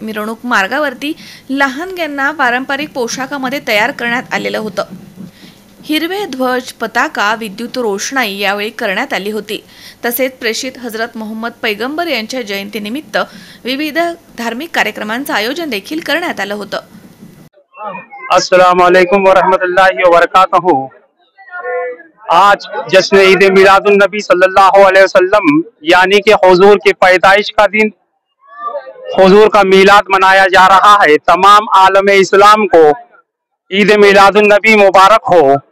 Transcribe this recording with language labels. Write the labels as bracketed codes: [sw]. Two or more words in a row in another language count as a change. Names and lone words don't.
[mr] मिरवणूक मार्गावरती लहानग्यांना पारंपरिक पोशाखामध्ये तयार करण्यात आलेलं होतं. हिरवे ध्वज, पताका, विद्युत रोषणाई यावेळी करण्यात आली होती. तसेच प्रेषित हजरत मोहम्मद पैगंबर यांच्या जयंतीनिमित्त विविध धार्मिक कार्यक्रमांचं आयोजन देखील करण्यात आलं होतं. [ar] السلام عليكم ورحمة الله وبركاته. [hi] आज जश्न ईद मिलादुन नबी [ar] صلى الله عليه وسلم [hi] यानी कि हुजूर के पैदाइश का दिन, हुजूर का मिलाद मनाया जा रहा है. तमाम आलम इस्लाम को ईद मिलादुन नबी मुबारक हो.